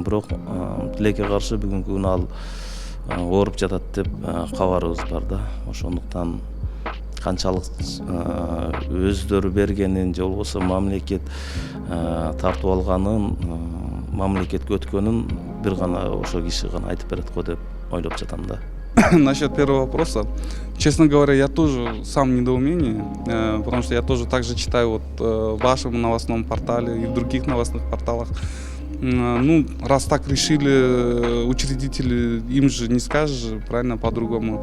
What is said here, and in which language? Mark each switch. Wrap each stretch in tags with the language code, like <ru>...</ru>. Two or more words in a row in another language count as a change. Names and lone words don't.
<ky>Бирок тилекке каршы бүгүнкү күнү ал ооруп жатат деп кабарыбыз бар да. Ошондуктан канчалык өздөрү бергенин же болбосо мамлекет тартып алганын, мамлекетке өткөнүн бир гана ошо киши гана айтып берет го деп ойлоп жатам да.</ky> <ru>Насчет первого вопроса, честно говоря, я тоже сам в недоумении, потому что я тоже также читаю вот в вашем новостном портале и в других новостных порталах. Ну, раз так решили учредители, им же не скажешь, правильно, по-другому.</ru>